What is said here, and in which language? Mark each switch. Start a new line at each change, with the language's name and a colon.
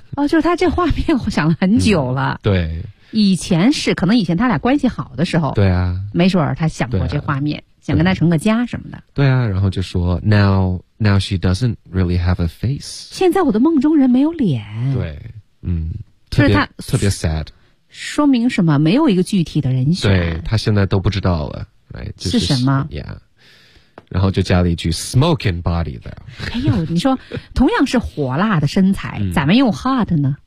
Chinese: 哦，就是他这画面我想了很久了、对，以前是可能以前他俩关系好的时候，对啊，没准儿他想过这画面、想跟他成个家什么的，对啊，然后就说
English: now she doesn't really have a face，
Chinese: 现在我的梦中人没有脸，对，特别
English: sad，
Chinese: 说明什么？没有一个具体的人选，对，他现在都不知道了、
English: right?
Chinese: 是什么 yeah。 然后就加了一句
English: smoking body
Chinese: 的。哎呦，你说同样是火辣的身材，咋没用 hot 呢？